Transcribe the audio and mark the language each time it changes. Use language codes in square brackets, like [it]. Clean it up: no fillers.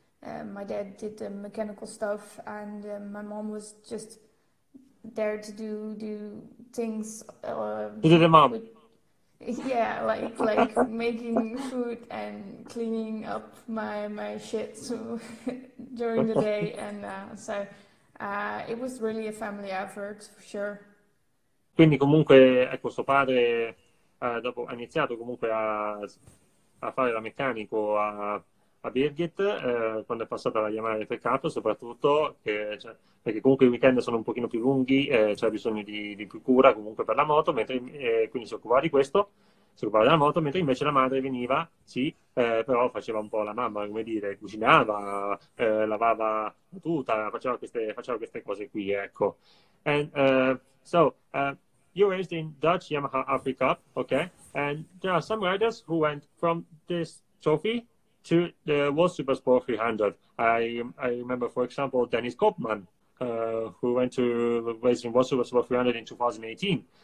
[en] My dad did the mechanical stuff, and my mom was just there to do things. To do the mom. Yeah, like making food and cleaning up my shit during the day, and so it was really a family effort for sure. [it] Quindi comunque, ecco, suo padre dopo ha iniziato comunque a fare da meccanico a Birgit quando è passata alla YAMAHA R3 Cup, soprattutto perché comunque i weekend sono un pochino più lunghi, c'è bisogno di più cura comunque per la moto, quindi si occupava di questo, si occupava della moto, mentre invece la madre veniva, sì, però faceva un po' la mamma, come dire, cucinava, lavava la tuta, faceva queste cose qui, ecco. [en] And so you raced in Dutch YAMAHA R3 Cup, okay? And there are some riders who went from this trophy to the World Supersport 300. I remember, for example, Dennis Koopman who went to race in Warsaw for 300 in 2018.